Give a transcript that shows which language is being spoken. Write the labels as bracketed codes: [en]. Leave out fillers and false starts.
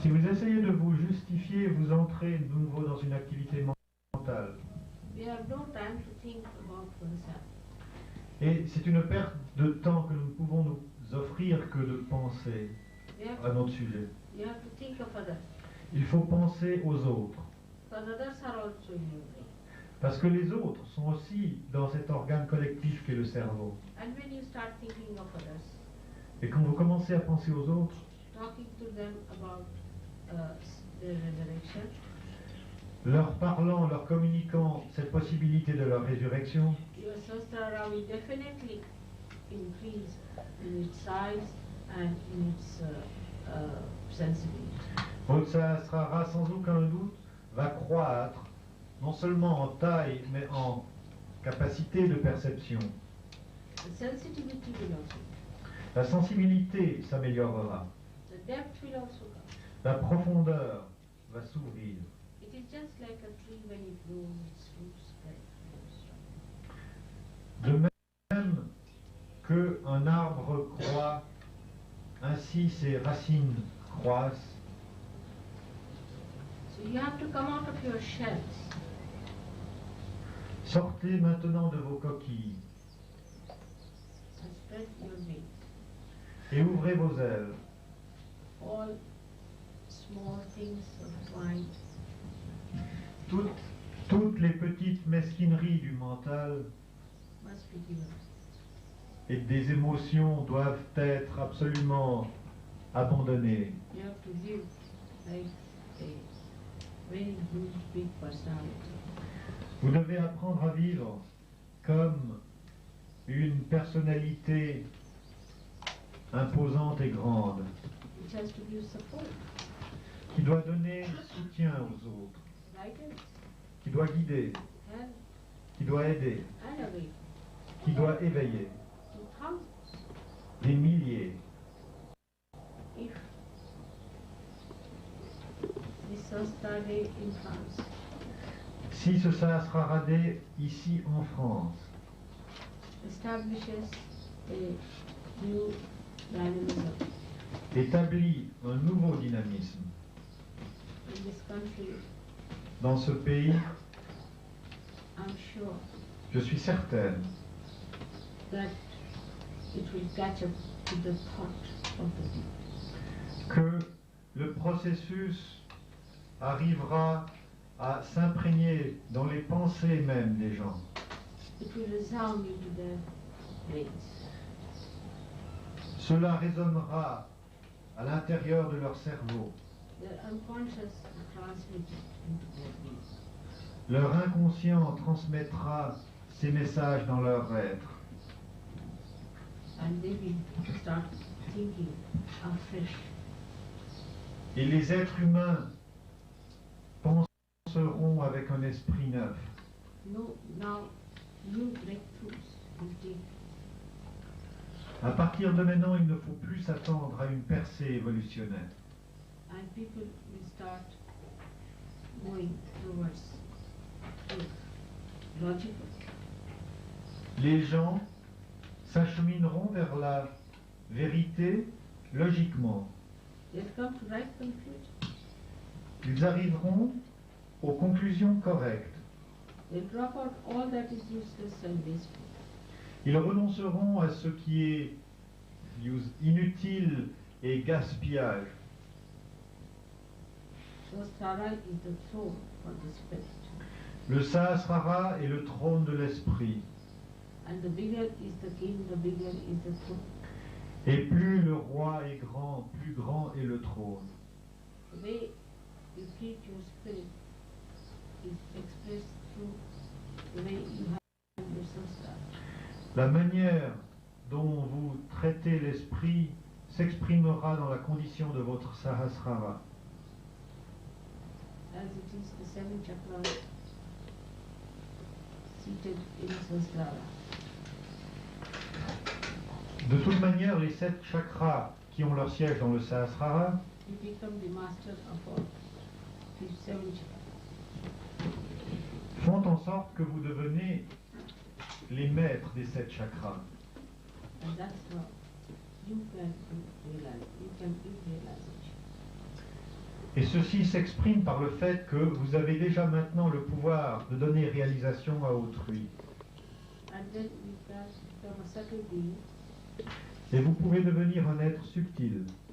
[fr] Si vous essayez de vous justifier, vous entrez de nouveau dans une activité mentale. [en] We have no time to think about oneself. [fr] Et c'est une perte de temps que nous ne pouvons nous offrir que de penser [en] We have [fr] à notre sujet. [en] You have to think of others, [fr] Il faut penser aux autres. [en] because others are also in your brain. [fr] Parce que les autres sont aussi dans cet organe collectif qu'est le cerveau. [en] And when you start thinking of others, [fr] Et quand vous commencez à penser aux autres, [en] talking to them about their resurrection, [fr] leur parlant, leur communiquant cette possibilité de leur résurrection, [en] your sastra will definitely increase in its size and in its sensibility. [fr] votre Sahasrara, sans aucun doute, va croître, non seulement en taille, mais en capacité de perception. [en] The sensitivity will also, [fr] La sensibilité s'améliorera. [en] the depth will also come. [fr] La profondeur va s'ouvrir. [en] It is just like a tree when it grows, its roots spread. [fr] De même qu'un arbre croît, ainsi ses racines croissent. [en] So you have to come out of your shells [fr] Sortez maintenant de vos coquilles [en] and spread your wings. [fr] et ouvrez vos ailes. [en] All small things of mind [fr] Toutes les petites mesquineries du mental [en] must be given. [fr] et des émotions doivent être absolument abandonnées. [en] You have to live like a very huge, big personality. [fr] Vous devez apprendre à vivre comme une personnalité imposante et grande, [en] It has to give support, [fr] qui doit donner soutien aux autres, [en] guidance, [fr] qui doit guider, [en] help, [fr] qui doit aider, [en] and awaken [fr] qui doit éveiller [en] to thousands. [fr] des milliers. [en] If this was studied in France, [fr] Si ce Sahasrara Day ici en France [en] establishes a new dynamism [fr] établit un nouveau dynamisme [en] in this country, [fr] dans ce pays, [en] I'm sure [fr] je suis certaine [en] that it will catch up to the thought of the deed. [fr] Que le processus arrivera à s'imprégner dans les pensées même des gens. [en] It will resound into their brains. [fr] Cela résonnera à l'intérieur de leur cerveau. [en] Their unconscious will transmit it into their being. [fr] Leur inconscient transmettra ces messages dans leur être. [en] And they will start thinking afresh. [fr] Et les êtres humains penseront avec un esprit neuf. [en] No, now new breakthroughs will take. [fr] À partir de maintenant, il ne faut plus s'attendre à une percée évolutionnaire. [en] And people will start going towards truth, logical. [fr] Les gens s'achemineront vers la vérité logiquement. [en] They'll come to right conclusion. [fr] Ils arriveront aux conclusions correctes. [en] They'll drop out all that is useless and wasteful. [fr] Ils renonceront à ce qui est inutile et gaspillage. [en] Sahasrara is the throne for the spirit. [fr] Le Sahasrara est le trône de l'esprit. [en] And the bigger is the king, the bigger is the throne. [fr] Et plus le roi est grand, plus grand est le trône. [en] The way you treat your spirit is expressed through the way you have your sahasrara. [fr] La manière dont vous traitez l'esprit s'exprimera dans la condition de votre Sahasrara. [en] As it is the seven chakras seated in sahasrara. [fr] De toute manière, les 7 chakras qui ont leur siège dans le Sahasrara [en] You become the master of all these seven chakras. [fr] font en sorte que vous devenez les maîtres des 7 chakras. [en] And that's how you can realize, you can do realization. [fr] Et ceci s'exprime par le fait que vous avez déjà maintenant le pouvoir de donner réalisation à autrui. [en] And then you can become a subtle being [fr] Et vous pouvez devenir un être subtil